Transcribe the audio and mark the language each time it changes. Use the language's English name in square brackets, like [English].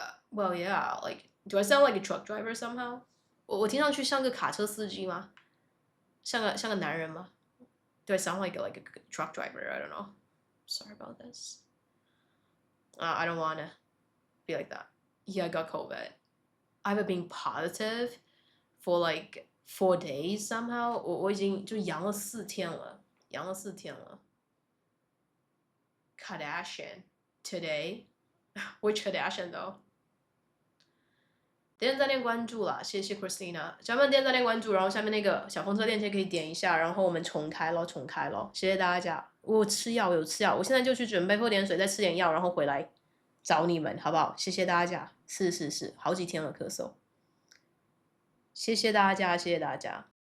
[English] Well, yeah, like, do I sound like a truck driver somehow? [Chinese] 我听上去像个卡车司机吗？像个男人吗？ [English] Do I sound like a truck driver? I don't know. Sorry about this. I don't want to be like that. Yeah, I got COVID. I've been positive for like 4 days somehow. [Chinese] 我已经就阳了4天了。 [English] Kardashian today. Which Kardashian though? [Chinese] 点赞点关注啦，谢谢 Christina。小朋友点赞点关注，然后下面那个小风车链接可以点一下，然后我们重开咯，谢谢大家。我有吃药，我现在就去准备喝点水，再吃点药，然后回来找你们，好不好？谢谢大家，是，好几天了咳嗽。谢谢大家。